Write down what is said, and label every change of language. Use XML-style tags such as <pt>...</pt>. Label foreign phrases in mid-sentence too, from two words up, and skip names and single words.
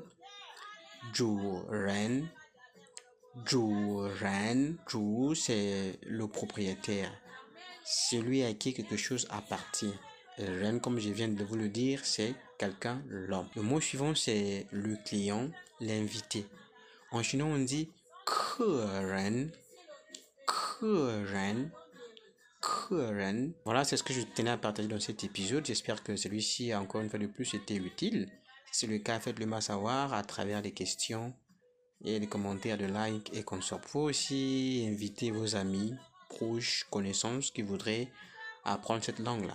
<zh>主人。主人.</zh> <fr>Zhu, c'est le propriétaire. Celui à qui quelque chose appartient. Ren, comme je viens de vous le dire, c'est quelqu'un, l'homme. Le mot suivant, c'est le client, l'invité. En chinois, on dit</fr> <zh>客人. 客人. 客人.</zh> <fr>Voilà, c'est ce que je tenais à partager dans cet épisode. J'espère que celui-ci a encore une fois de plus été utile. Si c'est le cas, faites-le moi savoir à travers les questions et les commentaires de like et consorts. Vous pouvez aussi inviter vos amis, proches, connaissances qui voudraient apprendre cette langue-là.</fr>